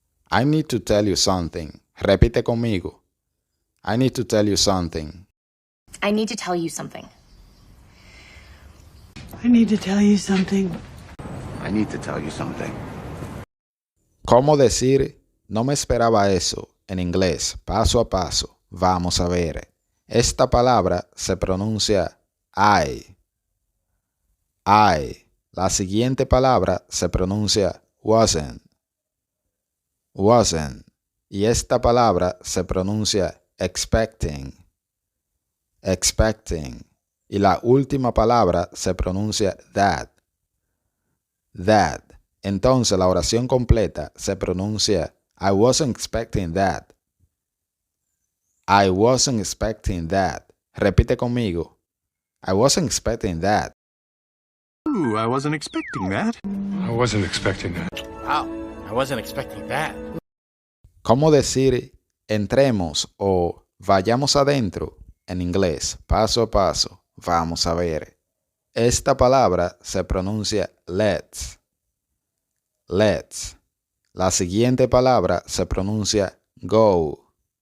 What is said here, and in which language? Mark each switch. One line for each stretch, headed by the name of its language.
English: I need to tell you something.
Spanish: Repite conmigo.
English: I need to tell you something. I need to tell you something. I need to tell you something. I need to tell you something.
Spanish: ¿Cómo decir no me esperaba eso en inglés paso a paso? Vamos a ver. Esta palabra se pronuncia I. I. La siguiente palabra se pronuncia wasn't. Wasn't. Y esta palabra se pronuncia expecting. Expecting. Y la última palabra se pronuncia that. That. Entonces la oración completa se pronuncia
English: I wasn't expecting that. I wasn't expecting that.
Spanish: Repite conmigo.
English: I wasn't expecting that. Ooh, I wasn't expecting that. I wasn't expecting that. Wow, I wasn't expecting that.
Spanish: ¿Cómo decir entremos o vayamos adentro en inglés paso a paso? Vamos a ver. Esta palabra se pronuncia let's. Let's. La siguiente palabra se pronuncia go.